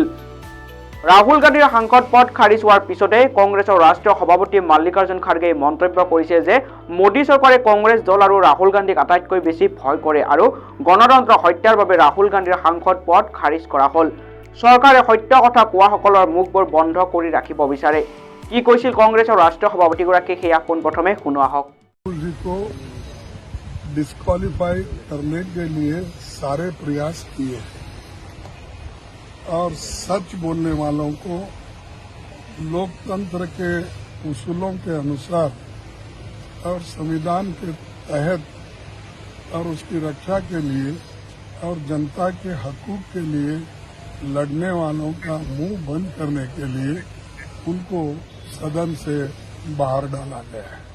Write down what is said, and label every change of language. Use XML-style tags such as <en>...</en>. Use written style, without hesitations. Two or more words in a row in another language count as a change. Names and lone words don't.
<as>ৰাহুল গান্ধীৰ সাংসদ পদ খাৰিজ হোৱাৰ পিছতে কংগ্ৰেছৰ ৰাষ্ট্ৰীয় সভাপতি মাল্লিকাৰ্জুন খাৰ্গেই মন্তব্য কৰিছে যে মোদী চৰকাৰে কংগ্ৰেছ দল আৰু ৰাহুল গান্ধীক আটাইতকৈ বেছি ভয় কৰে আৰু গণতন্ত্ৰ হত্যাৰ বাবে ৰাহুল গান্ধীৰ সাংসদ পদ খাৰিজ কৰা হ'ল। চৰকাৰে সত্য কথা কোৱাসকলৰ মুখবোৰ বন্ধ কৰি ৰাখিব বিচাৰে। কি কৈছিল কংগ্ৰেছৰ ৰাষ্ট্ৰীয় সভাপতিগৰাকীয়ে সেয়া পোনপ্ৰথমে শুনোৱা হওক।</as> <hi>डिस्क्वालीफाई करने के लिए सारे प्रयास किए और सच बोलने वालों को लोकतंत्र के उसूलों के अनुसार और संविधान के तहत और उसकी रक्षा के लिए और जनता के हकूक के लिए लड़ने वालों का मुंह बंद करने के लिए उनको सदन से बाहर डाला गया है।</hi>